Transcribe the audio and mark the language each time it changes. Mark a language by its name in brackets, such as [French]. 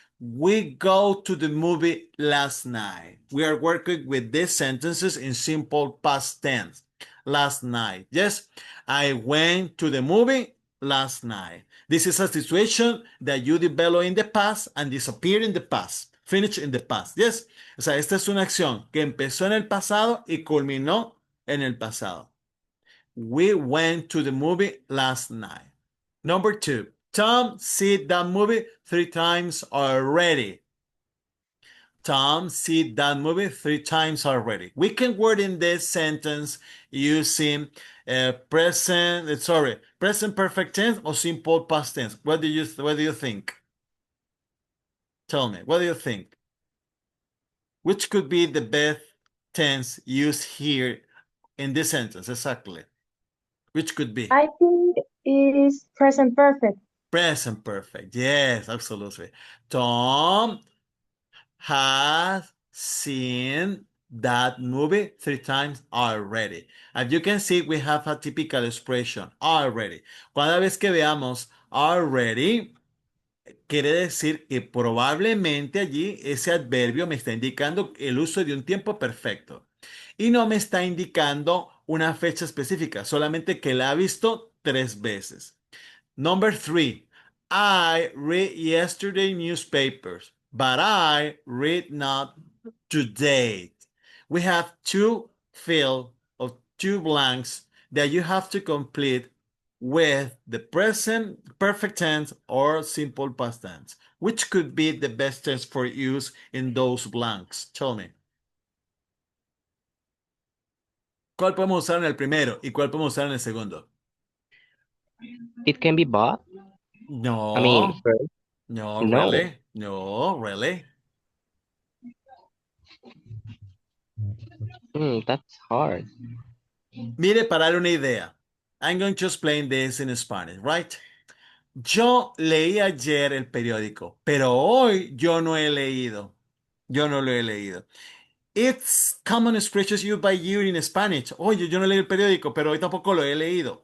[English] We go to the movie last night. We are working with these sentences in simple past tense. Last night. Yes, I went to the movie last night. This is a situation that you develop in the past and disappear in the past. Finish in the past. Yes. [Spanish] O sea, esta es una acción que empezó en el pasado y culminó en el pasado. [English] We went to the movie last night. Number 2. Tom see that movie 3 times already. Tom see that movie 3 times already. We can word in this sentence using present perfect tense or simple past tense. What do you think? Tell me, what do you think? Which could be the best tense used here in this sentence exactly? Which could be? I think it is present perfect. Present perfect. Yes, absolutely. Tom has seen that movie 3 times already. As you can see, we have a typical expression, already. [Spanish] Cada vez que veamos already, quiere decir que probablemente allí ese adverbio me está indicando el uso de un tiempo perfecto. Y no me está indicando una fecha específica, solamente que la ha visto 3 veces. [English] Number 3, I read yesterday newspapers, but I read not today. We have 2 fields of 2 blanks that you have to complete with the present perfect tense or simple past tense. Which could be the best tense for use in those blanks? Tell me. [Spanish] ¿Cuál podemos usar en el primero y cuál podemos usar en el segundo? [English] It can be bought. I mean, No, first, no, no. really? No, really? That's hard. [Spanish] Mire, para darle una idea. [English] I'm going to explain this in Spanish, right? [Spanish] Yo leí ayer el periódico, pero hoy yo no he leído. Yo no lo he leído. [English] It's common expressions used by you in Spanish. [Spanish] Oye, yo no leí el periódico, pero hoy tampoco lo he leído.